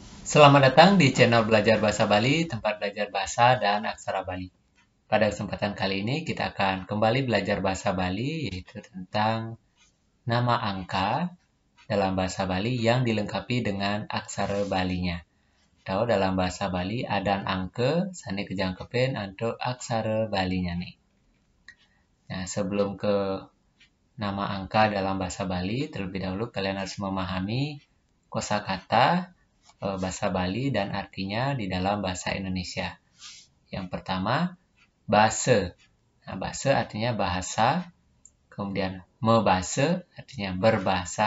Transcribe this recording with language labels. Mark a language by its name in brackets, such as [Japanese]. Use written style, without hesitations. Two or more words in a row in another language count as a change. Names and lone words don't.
[Indonesian] Selamat datang di channel Belajar Bahasa Bali, tempat belajar bahasa dan aksara Bali. Pada kesempatan kali ini kita akan kembali belajar bahasa Bali, yaitu tentang nama angka dalam bahasa Bali yang dilengkapi dengan aksara Balinya. Tahu dalam bahasa Bali ada angka, [Balinese] sani kejangkepen [Indonesian] untuk aksara Balinya nih. Nah, sebelum ke nama angka dalam bahasa Bali, terlebih dahulu kalian harus memahami kosakata bahasa Bali dan artinya di dalam bahasa Indonesia. Yang pertama, bahasa. Nah, bahasa artinya bahasa. Kemudian mebahasa artinya berbahasa.